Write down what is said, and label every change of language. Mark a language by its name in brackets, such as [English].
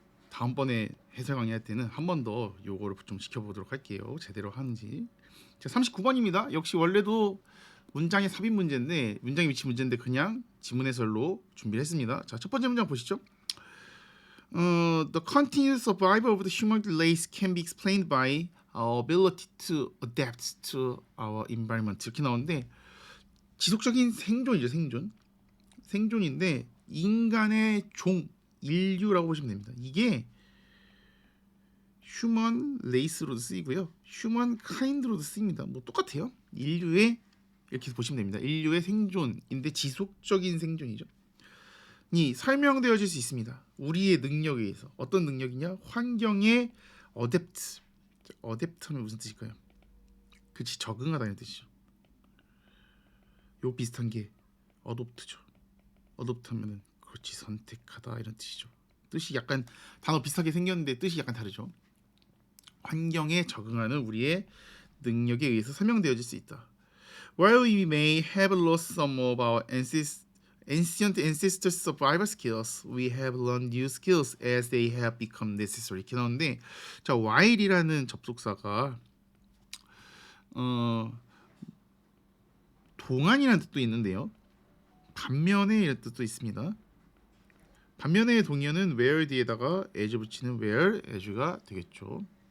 [Korean] 다음번에 해설 강의할 때는 한 번 더 요거를 좀 지켜보도록 할게요. 제대로 하는지. 자, 39번입니다. 역시 원래도 문장의 삽입 문제인데 문장의 위치 문제인데 그냥 지문 해설로 준비를 했습니다. 자, 첫 번째 문장 보시죠. [English] The continuous survival of the human race can be explained by our ability to adapt to our environment [Korean] 이렇게 나오는데 지속적인 생존이죠. 생존인데 인간의 종 인류라고 보시면 됩니다. 이게 휴먼 레이스로도 쓰이고요. 휴먼 카인드로도 쓰입니다. 뭐 똑같아요. 인류의 이렇게 보시면 됩니다. 인류의 생존인데 지속적인 생존이죠. 이 설명되어질 수 있습니다. 우리의 능력에 의해서. 어떤 능력이냐? 환경에 어댑트. 어댑트는 무슨 뜻일까요? 그치 적응하다는 뜻이죠. 요 비슷한 게 어댑트죠. 어댑트하면은 그렇지 선택하다 이런 뜻이죠. 뜻이 약간 단어 비슷하게 생겼는데 뜻이 약간 다르죠. 환경에 적응하는 우리의 능력에 의해서 설명되어질 수 있다. [English] While we may have lost some of our ancient ancestors' survival skills, we have learned new skills as they have become necessary. [Korean] 이렇게 나오는데 자 while이라는 접속사가 동안이라는 뜻도 있는데요. 반면에 이런 뜻도 있습니다. 반면에 동의어는 where 뒤에다가 as 붙이는 where as가 되겠죠.